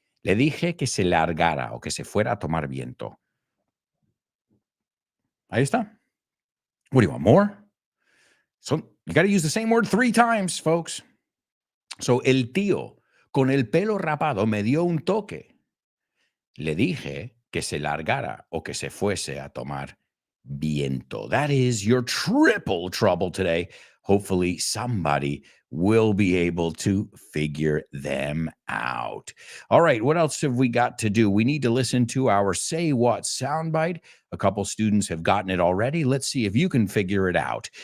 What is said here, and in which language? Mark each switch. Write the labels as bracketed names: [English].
[Spanish] Le dije que se largara o que se fuera a tomar viento. Ahí está. [English] What do you want, more? So you got to use the same word 3 times, folks. [Spanish] So el tío con el pelo rapado me dio un toque. Le dije que se largara o que se fuese a tomar Viento. [English] That is your triple trouble today. Hopefully, somebody will be able to figure them out. All right, what else have we got to do? We need to listen to our Say What soundbite. A couple students have gotten it already. Let's see if you can figure it out.